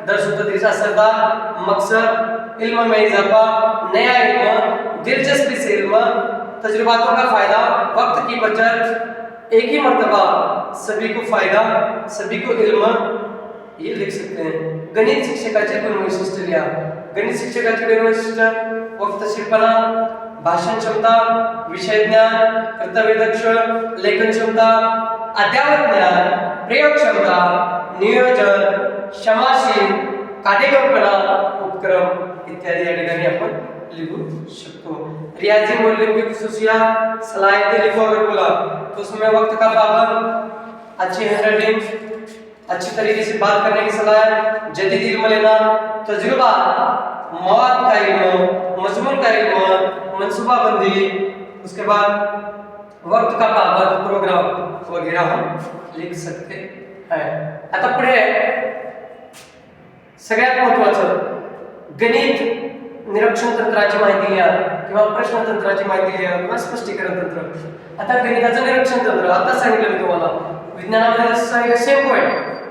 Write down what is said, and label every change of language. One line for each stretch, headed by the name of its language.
Hindi: दर्स तदरीस असरदार, मकसद, इल्म में इजाफा, नया इल्म, दिलचस्पी से इल्म, तजुर्बातों का फायदा, वक्त की बचत, एक ही मर्तबा, सभी को फायदा, सभी को इल्म ये लिख सकते हैं.
Marathi: गणित शिक्षकाचे गुण वैशिष्ट्य लिहा. गणित शिक्षकाचे गुण वैशिष्ट्य वक्तशीरपणा, भाषण क्षमता, विषय ज्ञान, कर्तव्यदक्ष, लेखन क्षमता, अद्ययावत ज्ञान, प्रयोग क्षमता, नियोजन, क्षमाशील, काटेकोरपणा, उपक्रम इत्यादि या ठिकाणी आपण लिखू शकतो.
Hindi: रियाजी मूल्यों की खुसूसियात, सलाहियतें लिखो अगर बोला तो उसमें वक्त का पाबंद, अच्छी हैंडराइटिंग, अच्छी तरीके से बात करने की सलाह, जदीद इल्म लेना, तजुर्बा, मवाद का इल्म, मजमून का इल्म, मनसूबाबंदी, उसके बाद वक्त का पाबंद, प्रोग्राम वगैरह हम लिख सकते हैं.
Marathi: आता पुढे सगळ्यात महत्त्वाचं गणित निरीक्षण तंत्राची माहिती लिहा किंवा प्रश्न तंत्राची माहिती लिहा किंवा स्पष्टीकरण तंत्र. आता गणिताचं निरीक्षण तंत्र आता सांगितलं मी तुम्हाला, विज्ञानामध्ये सांगितलं सेम पॉइंट.